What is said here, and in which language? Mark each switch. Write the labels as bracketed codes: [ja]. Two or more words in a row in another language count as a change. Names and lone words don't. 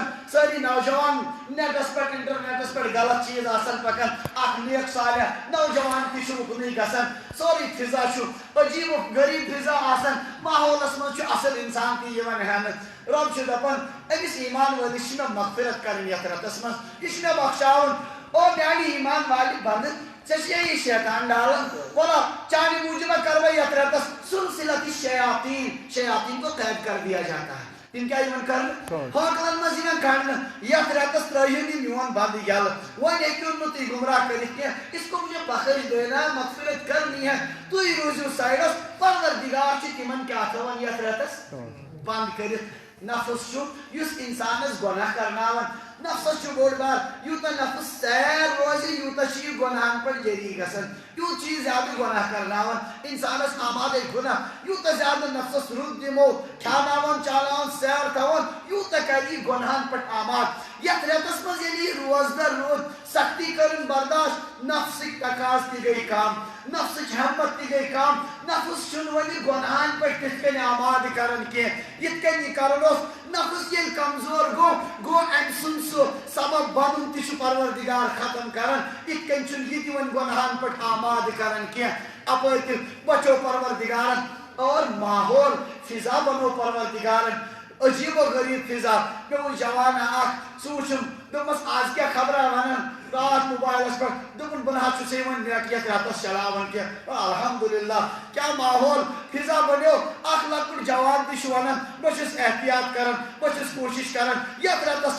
[ks] ساری نوجوان نیٹس پہ انٹرنیٹس پہ غلط چیز آسن پکان اخ نیک صالح نوجوان تہ اکنی گژھان سوری فضا چھ عجیب و غریب فضا آسان ماحولس مز اصل انسان تہ یوان ہینہ رب چھ دپان امس ایمان وٲلِس چھ مےٚ مغفرت کرٕنۍ یتھ رٮ۪تس منٛز یہِ چھ مےٚ بخشاوُن او میانہِ ایمان والہِ بنٛدٕ ژےٚ چھے یہِ شیطان ڈالان بولا چانہِ موجوٗب کر بہٕ یتھ رٮ۪تس سلسلت [ur] شیاطین کو قید کر دیا جاتا ہے [ks] تم کیا یمن کرن ہوٹلن مز یمن کڑن یتھ رٮ۪تس ترٲیِو یہِ میون بنٛدٕ یلہٕ وۄنۍ ہیٚکِو نہٕ تُہۍ گمراہ کٔرِتھ کینٛہہ [ur] اس کو مجھے بخش دینا [ks] مغفرت کرنی ہے تُہۍ روٗزِو سایڈس پروردگار چھُ تِمن کیٛاہ تھاوان یتھ رٮ۪تس بنٛد کٔرِتھ نفس چھ یس انسانس گناہ کرناون نفس چھ بوڑ بار یوتہ نفس سیر روزِ یوتہ چھ یہ گناہن پر جری گژھان یوت چھ زیادہ گناہ کرناون انسانس آماد گناہ یوتہ زیادہ نفسس رُت دمو کھاناون چاناون سیر تھاون یوتہ کر یہ گناہن پر آماد یتھ رٮ۪تس منٛز ییٚلہِ یہِ روزدار روٗد سختی کرن برداشت نفسٕکۍ تقاض تہِ گٔے کم نفسٕچ ہمت تہِ گٔے کم نفس چھُنہٕ وۄنۍ گناہن پٮ۪ٹھ تِتھ کٔنۍ آماد کران کینٛہہ یِتھ کٔنۍ یہِ کران اوس نفس ییٚلہِ کمزور گوٚو امہِ سُنٛد سُہ سبب بنُن تہِ چھُ پروردگار ختم کران یِتھ کٔنۍ چھُنہٕ یہِ تہِ وۄنۍ گناہن پٮ۪ٹھ آماد کران کینٛہہ اپٲرۍ تہِ بچو پروردگارن اور ماحول فضا بنو پروردگارن عجیب و غریب فضا مےٚ وُچھ جوان اکھ سُہ وُچھُم دوٚپمس آز کیٛاہ خبرا ونان رات موبائلس پہ دپن بہ نہ چھُسے وۄنۍ نیٹ یتھ رٮ۪تس چلاوان کینٛہہ الحمدللہ کیٛاہ ماحول فضا بنیو اکھ لۄکُٹ جوان تہِ چھُ ونان بہٕ چھُس احتیاط کران بہٕ چھُس کوٗشش کران یتھ رٮ۪تس